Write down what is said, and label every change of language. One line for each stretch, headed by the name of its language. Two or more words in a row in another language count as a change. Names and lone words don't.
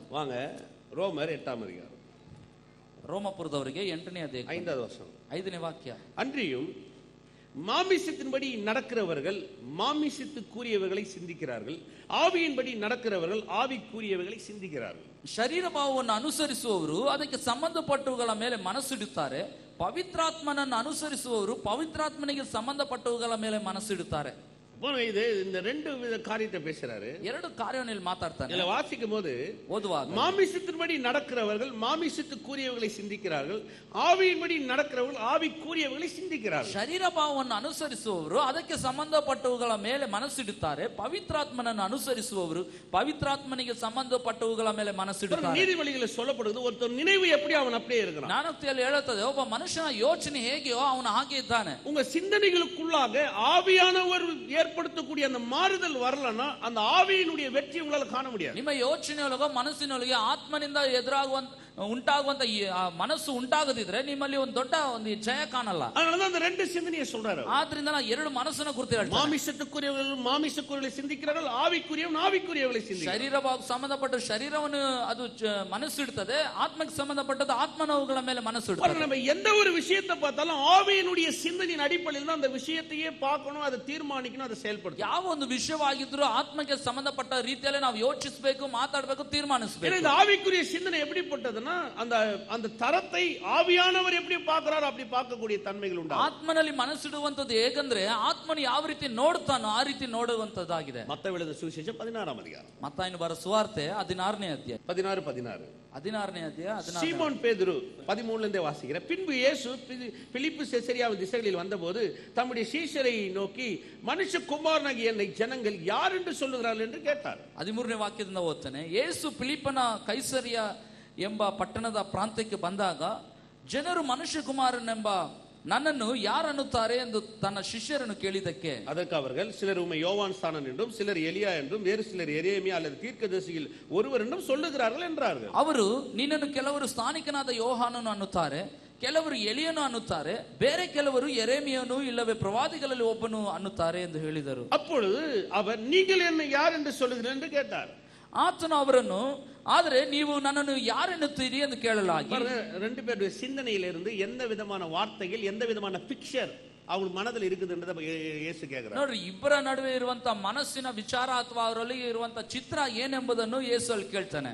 Tamil: வாங்க, ரோமர் 8ஆம் அதிகாரம்,
Kannada: ರೋಮಪುರದವರಿಗೆ 8ನೇ ಅಧ್ಯಾಯ
Tamil: 5வது வசனம்.
Kannada: 5ನೇ ವಾಕ್ಯ.
Tamil: அன்றியும் மாமிசத்தின்படி நடக்கிறவர்கள் மாமிசத்துக்குரியவர்களை சிந்திக்கிறார்கள், ஆவியின்படி நடக்கிறவர்கள் ஆவிக்குரியவர்களை சிந்திக்கிறார்கள்.
Kannada: ಶರೀರ ಭಾವವನ್ನು ಅನುಸರಿಸುವವರು ಅದಕ್ಕೆ ಸಂಬಂಧಪಟ್ಟವುಗಳ ಮೇಲೆ ಮನಸ್ಸಿಡುತ್ತಾರೆ, ಪವಿತ್ರಾತ್ಮನನ್ನು ಅನುಸರಿಸುವವರು ಪವಿತ್ರಾತ್ಮನಿಗೆ ಸಂಬಂಧಪಟ್ಟವುಗಳ ಮೇಲೆ ಮನಸ್ಸಿಡುತ್ತಾರೆ.
Tamil: இது இந்த ரெண்டு வித காரியத்தை பேசுறாரு.
Kannada: ಎರಡು ಕಾರ್ಯವನ್ನು ಇಲ್ಲಿ ಮಾತಾಡ್ತಾನೆ.
Tamil: இதுல வாசிக்கும் போது
Kannada: ಓದುವಾಗ
Tamil: மாமிசத்தின்படி நடக்கிறவர்கள் மாமிசத்துக்குரியவர்களை சிந்திக்கிறார்கள், ஆவியின்படி நடக்கிறவர்கள் ஆவிக்குரியவர்களை சிந்திக்கிறார்கள்.
Kannada: ಶರೀರ ಭಾವವನ್ನು ಅನುಸರಿಸುವವರು ಅದಕ್ಕೆ ಸಂಬಂಧಪಟ್ಟವುಗಳ ಮೇಲೆ ಮನಸ್ಸಿಡುತ್ತಾರೆ, ಪವಿತ್ರಾತ್ಮನನ್ನು ಅನುಸರಿಸುವವರು ಪವಿತ್ರಾತ್ಮನಿಗೆ ಸಂಬಂಧಪಟ್ಟವುಗಳ ಮೇಲೆ ಮನಸ್ಸಿಡುತ್ತಾರೆ.
Tamil: நீதிமொழிகளில் சொல்லப்படுது, ஒருத்தர் நினைவு எப்படி அவன் அப்படியே இருக்கிறான்.
Kannada: ಜ್ಞಾನೋಕ್ತಿಯಲ್ಲಿ ಹೇಳುತ್ತದೆ, ಒಬ್ಬ ಮನುಷ್ಯನ ಯೋಚನೆ ಹೇಗೆಯೋ ಅವನು ಹಾಗೆ ಇದ್ದಾನೆ.
Tamil: உங்க சிந்தனைகளுக்குள்ளாக ஆவியானவர் ஏற்படுத்தக்கூடிய அந்த மாறுதல் வரலன்னா அந்த ஆவியினுடைய வெற்றி உங்களால காண முடியாது.
Kannada: ನಿಮ್ಮ ಯೋಚನೆಯೊಳಗ ಮನಸ್ಸಿನೊಳಗೆ ಆತ್ಮನಿಂದ ಉಂಟಾಗುವಂತ ಮನಸ್ಸು ಉಂಟಾಗದಿದ್ರೆ ನಿಮ್ಮಲ್ಲಿ ಒಂದು ದೊಡ್ಡ ಒಂದು ಜಯ ಕಾಣಲ್ಲ.
Tamil: அதனாலதான் அந்த ரெண்டு சிந்தனையை சொல்றாரு.
Kannada: ಆದ್ರಿಂದ ನಾನು ಎರಡು ಮನಸ್ಸನ್ನ ಕುರಿತು ಹೇಳ್ತೇನೆ.
Tamil: மாமிசத்துக்குரியவர்கள் மாமிசக்குரியவர்களை சிந்திக்கிறார்கள், ஆவிக்குரியவன் ஆவிக்குரியவர்களை சிந்திக்கிறார்கள்.
Kannada: ಶರೀರ ಸಂಬಂಧಪಟ್ಟ ಶರೀರವನ್ನು ಅದು ಮನಸ್ಸಿಡ್ತದೆ, ಆತ್ಮಕ್ಕೆ ಸಂಬಂಧಪಟ್ಟದ್ದು ಆತ್ಮನವುಗಳ ಮೇಲೆ ಮನಸ್ಸಿಡ್ತದೆ.
Tamil: நம்ம எந்த ஒரு விஷயத்தை பார்த்தாலும் ஆவியினுடைய சிந்தனையின் அடிப்படையில் தான் அந்த விஷயத்தையே பார்க்கணும், அதை தீர்மானிக்கணும், அதை செயல்படுத்தணும்.
Kannada: ಯಾವ ಒಂದು ವಿಷಯವಾಗಿದ್ರೂ ಆತ್ಮಕ್ಕೆ ಸಂಬಂಧಪಟ್ಟ ರೀತಿಯಲ್ಲಿ ನಾವು ಯೋಚಿಸಬೇಕು, ಮಾತಾಡಬೇಕು, ತೀರ್ಮಾನಿಸಬೇಕು.
Tamil: இந்த ஆவிக்குரிய சிந்தனை எப்படிப்பட்டதுன்னா அந்த தரத்தை ஆவியானவர் எப்படி பார்க்கிறாரோ அப்படி பார்க்கக்கூடிய தன்மைகள் உண்டு.
Kannada: ಆತ್ಮನಲ್ಲಿ ಮನಸ್ಸಿಡುವಂತದ್ದು ಹೇಗಂದ್ರೆ ಆತ್ಮನು ಯಾವ ರೀತಿ ನೋಡ್ತಾನೋ ಆ ರೀತಿ ನೋಡುವಂತದ್ದಾಗಿದೆ.
Tamil: மத்தேயு எழுதின சுவிசேஷம் 16ஆம் அதிகாரம்,
Kannada: ಮತ್ತಾಯನು ಬರೆದ ಸುವಾರ್ತೆ 16ನೇ ಅಧ್ಯಾಯ 16ನೇ ಅಧ್ಯಾಯ 16.
Tamil: சீமோன் பேதுரு 13ல இருந்தே வாசிக்கிறேன். பின்பு இயேசு பிலிப்பு செசரியாவின் திசைகளில் வந்தபோது தம்முடைய சீஷரை நோக்கி, மனுஷகுமாரனாகிய என்னை ஜனங்கள் யார் என்று சொல்லுகிறார்கள் என்று கேட்டார்.
Kannada: 13ನೇ ವಾಕ್ಯದಿಂದ ಓದ್ತಾನೆ. ಯೇಸು ಫಿಲಿಪ್ಪನ ಕೈಸರಿಯ ಎಂಬ ಪಟ್ಟಣದ ಪ್ರಾಂತ್ಯಕ್ಕೆ ಬಂದಾಗ ಜನರು ಮನುಷ್ಯಕುಮಾರನೆಂಬ ನನ್ನನ್ನು ಯಾರು ಅನ್ನುತ್ತಾರೆ ಎಂದು ತನ್ನ ಶಿಷ್ಯರನ್ನು ಕೇಳಿದಕ್ಕೆ,
Tamil: அதற்கு அவர்கள், சிலர் உம்மை யோவான் ஸ்நானன் என்றும் சிலர் எலியா என்றும் வேறு சிலர் எரேமியா அல்லது தீர்க்கதரிசியில் ஒருவர் என்றும் சொல்லுகிறார்கள் என்றார்கள்.
Kannada: ಅವರು ನಿನ್ನನ್ನು ಕೆಲವರು ಸ್ಥಾನಿಕನಾದ ಯೋಹಾನನು ಅನ್ನುತ್ತಾರೆ, ಕೆಲವರು ಎಲಿಯನು ಅನ್ನುತ್ತಾರೆ, ಬೇರೆ ಕೆಲವರು ಎರೇಮಿಯನು ಇಲ್ಲವೇ ಪ್ರವಾದಿಗಳಲ್ಲಿ ಒಬ್ಬನು ಅನ್ನುತ್ತಾರೆ ಎಂದು ಹೇಳಿದರು.
Tamil: அப்பொழுது அவர், நீங்கள் என்னை யார் என்று சொல்லுகிறீர்கள் என்று கேட்டார்.
Kannada: ಆತನು ಅವರನ್ನು, ಆದರೆ ನೀವು ನನ್ನನ್ನು ಯಾರೆನ್ನುತ್ತೀರಿ ಎಂದು ಕೇಳಲಾಗಿ,
Tamil: ரெண்டு பேருடைய சிந்தனையிலிருந்து எந்த விதமான வார்த்தைகள், எந்த விதமான பிக்சர் அவங்க மனதில் இருக்குதுன்றத இயேசு கேக்குறாரு.
Kannada: ನೋಡ್ರಿ, ಇಬ್ಬರ ನಡುವೆ ಇರುವಂತ ಮನಸ್ಸಿನ ವಿಚಾರ ಅಥವಾ ಅವರಲ್ಲಿ ಇರುವಂತ ಚಿತ್ರ ಏನೆಂಬುದನ್ನು ಯೇಸು ಅಲ್ಲಿ ಕೇಳ್ತಾನೆ.